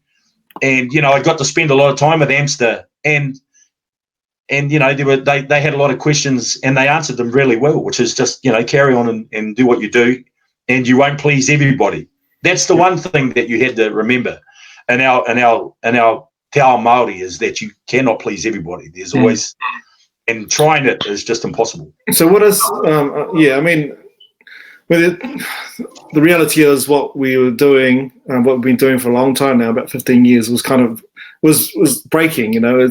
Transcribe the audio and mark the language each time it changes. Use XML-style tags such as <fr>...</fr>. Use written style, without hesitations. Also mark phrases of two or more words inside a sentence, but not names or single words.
<en>And, you know, I got to spend a lot of time with Amster, and you know, they had a lot of questions and they answered them really well, which is just, you know, carry on and do what you do, and you won't please everybody. That's the one thing that you had to remember. And our</en> <mi>te ao Māori</mi> <en>is that you cannot please everybody. There's always, and trying it is just impossible. So what is, I mean, the reality is what we were doing, what we've been doing for a long time now, about 15 years, was kind of, was breaking, you know.</en>